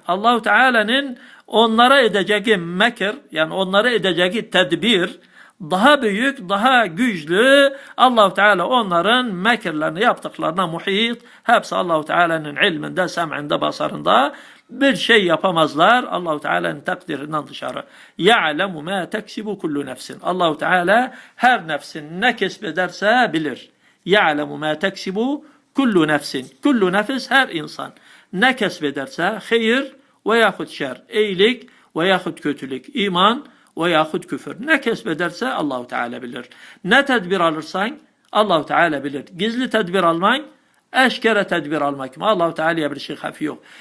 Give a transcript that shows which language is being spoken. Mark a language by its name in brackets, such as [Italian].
[Turkish] Allah-u Teala'nın onlara edeceği mekir, yani onlara edeceği tedbir daha büyük, daha güçlü. Allah-u Teala onların mekirlerini yaptıklarına muhit. Hepsi Allah-u Teala'nın ilminde, sem'inde, basarında. Bir şey yapamazlar Allah-u Teala'nın takdirinden dışarı. [Arabic] يَعْلَمُ مَا تَكْسِبُ كُلُّ [Turkish] nefsin. Allah-u Teala her nefsin ne kesbederse bilir. [Arabic] يَعْلَمُ مَا تَكْسِبُ كُلُّ [Turkish] nefsin. Kullu nefis her insan. Ne kesbederse hayır veyahut şer, iyilik veyahut kötülük, iman veyahut küfür. Ne kesbederse Allah-u Teala bilir. Ne tedbir alırsan Allah-u Teala bilir. Gizli tedbir alman, eşkere tedbir almak mı? Allah-u Teala'ya bir şey hafi yok.